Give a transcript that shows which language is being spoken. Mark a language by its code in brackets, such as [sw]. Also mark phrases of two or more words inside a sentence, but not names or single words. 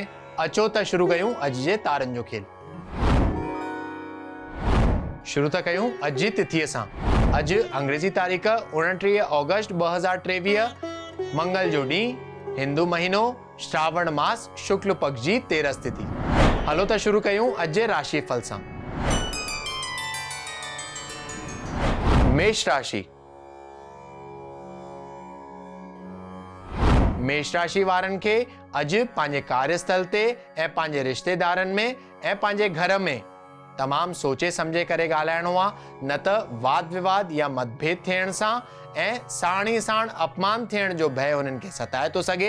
[sd] अचो त शुरू कयूं अॼु जे तारनि जो खेल। शुरू था कयूं अॼु जी तिथीअ सां। अॼु अंग्रेजी तारीख़ 29 ऑगस्ट 2023, मंगल जो ॾींहुं, हिंदू महीनो श्रावण मास, शुक्ल पक्ष जी 13 तिथि। हलो त शुरू कयूं अॼु जे राशि फल सां। मेष राशि। मेष राशि वारनि खे अॼु पंहिंजे कार्यस्थल ते ऐं पंहिंजे रिश्तेदारनि में ऐं पंहिंजे घर में तमामु सोचे सम्झे करे ॻाल्हाइणो आहे, न त वाद विवाद या मतभेद थियण सां ऐं साण ई साण अपमान थियण जो भय हुननि खे सताए थो सघे।